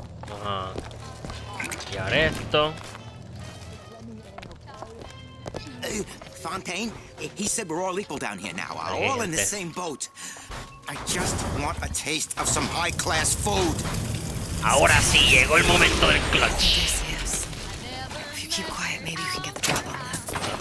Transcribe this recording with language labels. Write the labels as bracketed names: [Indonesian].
[Spanish] Ajá. Y ahora esto. [English] Fontaine, he said we're all equal down here now, all in the same boat. I just want a taste of some high-class food. [Spanish] Ahora sí, llegó el momento del clutch. [English] Yes, yes. If you keep quiet, maybe you can get the drop on them.